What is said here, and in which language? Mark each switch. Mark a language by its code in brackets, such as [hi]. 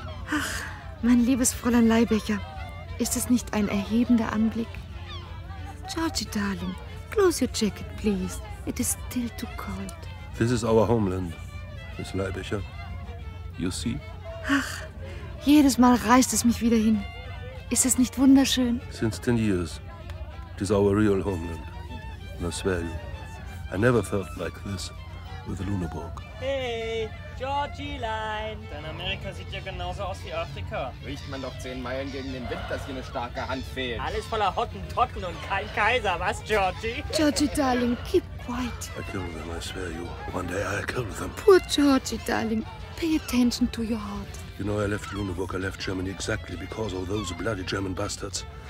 [de] Ach, mein liebes Fräulein Leibecher, ist es nicht ein erhebender Anblick? [en] Georgie, darling, close your jacket, please. It is still too cold. This is our homeland, Miss Leibecher. You see? [de] Ach, jedes Mal reißt es mich wieder hin. Ist es nicht wunderschön? [en] Since 10 years, it is our real homeland. And I swear you, I never felt like this with the Lüneburg. Hey, Georgie Line. [de] Dein Amerika sieht ja genauso aus wie Afrika. Riecht man doch 10 Meilen gegen den Wind, dass hier eine starke Hand fehlt. Alles voller Hottentotten und kein Kaiser, was, Georgie? [en] Georgie, darling, keep quiet. I kill them, I swear you. One day I'll kill them. Poor Georgie, darling, pay attention to your heart. You know, I left Lüneburg, I left Germany exactly because of those bloody German bastards.